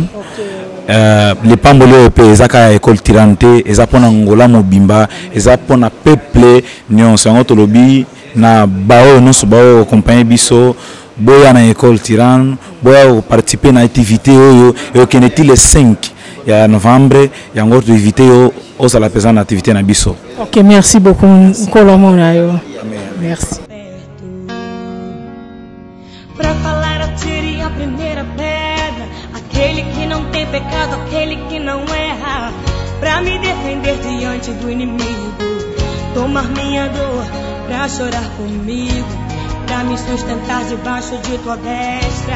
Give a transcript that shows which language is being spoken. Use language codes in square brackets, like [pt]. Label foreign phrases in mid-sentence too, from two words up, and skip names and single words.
[ln] Les pamboli pe ezaka école Tirane te eza pona Angola mobimba eza pona peuple nyonso yango tolobi na bao non bao accompagner biso boya na école Tirane boya participer na activité oyo et okeneti le 5 ya novembre yango to éviter yo osala présent na activité na biso. [fr] Ok, merci beaucoup Kolomona yo. Merci. [pt] Pra falar atire a primeira pedra, aquele que não tem pecado, aquele que não erra, pra me defender diante do inimigo, tomar minha dor pra chorar comigo, pra me sustentar debaixo de tua destra.